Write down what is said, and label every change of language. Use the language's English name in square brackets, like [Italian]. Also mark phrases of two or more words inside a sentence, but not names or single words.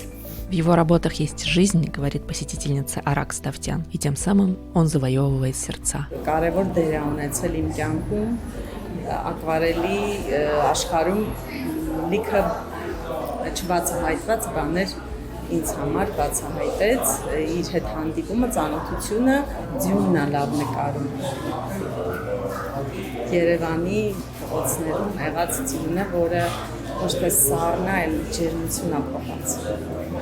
[Russian] В его работах есть жизнь, говорит посетительница Арак Ставтян, и тем самым он завоевывает сердца. [Armenian] Կարևոր դեր է ունեցել իմ կյանքում ակվարելի աշխարհում լիքը չբացահայտված բաներ ինձ համար բացահայտեց իր հետ հանդիպումը, ծանոթությունը, ձյունն է լավ նկարում։ Երևանի փողոցներում եղած ձյունը, որը ոչ թե սառն է, այլ ջերմություն է փոխանցում։